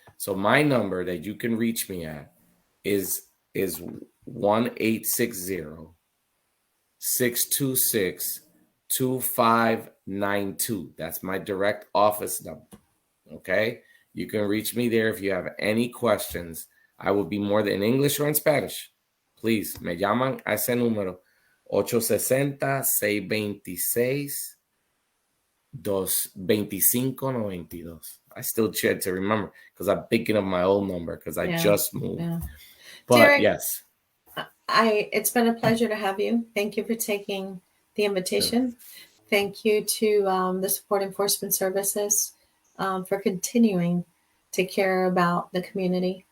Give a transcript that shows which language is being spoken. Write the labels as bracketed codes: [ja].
[en] So my number that you can reach me at is 1-860-626-2592. That's my direct office number. Okay, you can reach me there if you have any questions. I will be more than in English or in Spanish. [es] Please, me llaman a ese número 860-626 2592. [en] I still try to remember because I'm thinking of my old number because I just moved. Yeah. But Derik, yes. It's been a pleasure to have you. Thank you for taking the invitation. Thank you to the Support Enforcement Services for continuing to care about the community.